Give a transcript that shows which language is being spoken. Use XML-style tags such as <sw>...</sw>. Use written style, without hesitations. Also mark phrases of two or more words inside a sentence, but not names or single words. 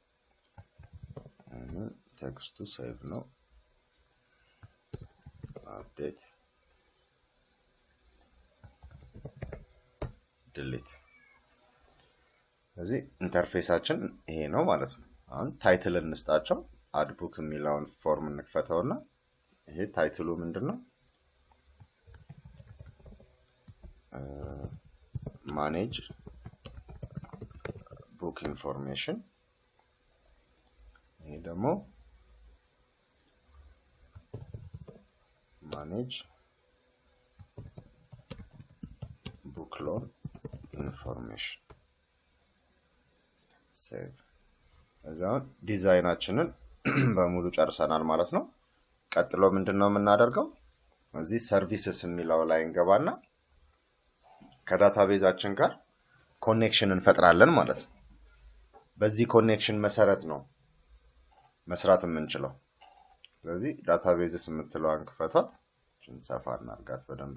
<am>ቴክስቱ ሴቭ ነው አፕዴት delete ስለዚህ ኢንተርፌሳችን ይሄ ነው ማለት ነው አሁን ታይትል እንስጣቸው</am> <en>add book</en> <am>የሚለውን ፎርም እንክፈተውና ይሄ ታይትሉ ምንድነው</am> <en>manage book information</en> <am>ይሄ ደግሞ manage</am> <en>book loan information save</en> <am>እዛው ዲዛይናችንን በሙሉ ጨርሰናል ማለት ነው ቀጥሎ ምንድነው የምናደርገው እዚህ ሰርቪስስ የሚለው ላይ እንገባና ከዳታቤዛችን ጋር ኮኔክሽን እንፈጥራለን ማለት ነው በዚህ ኮኔክሽን መሰረት ነው መስራት የምንችለው ስለዚህ ዳታቤዝስ የምትለዋን ክፈቷት ሰፋ እናርጋት በደንብ</am>